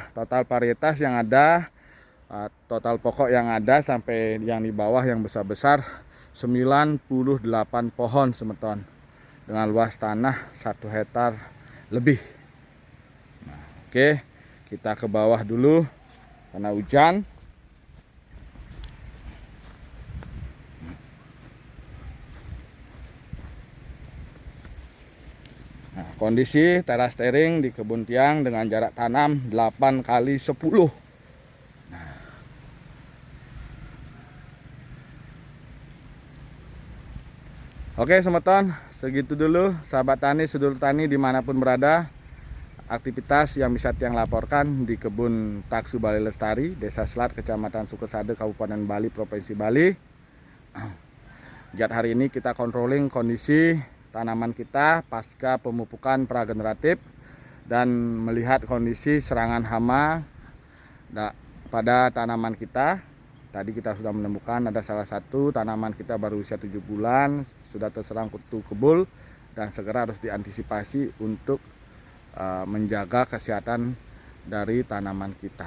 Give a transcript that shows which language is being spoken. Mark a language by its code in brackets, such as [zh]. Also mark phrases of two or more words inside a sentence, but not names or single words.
[id] Total varietas yang ada, total pokok yang ada sampai yang di bawah yang besar-besar 98 pohon semeton dengan luas tanah 1 hektar lebih. Nah, oke, kita ke bawah dulu karena hujan. Nah, kondisi teras tering di kebun tiang dengan jarak tanam 8 kali 10. Nah, oke semeton, segitu dulu sahabat tani, sedulur tani dimanapun berada. Aktivitas yang bisa tiang laporkan di kebun Taksu Bali Lestari, Desa Selat, Kecamatan Sukesade, Kabupaten Bali, Provinsi Bali. Giat hari ini kita controlling kondisi tanaman kita pasca pemupukan prageneratif dan melihat kondisi serangan hama pada tanaman kita. Tadi kita sudah menemukan ada salah satu tanaman kita baru usia 7 bulan sudah terserang kutu kebul dan segera harus diantisipasi untuk menjaga kesehatan dari tanaman kita.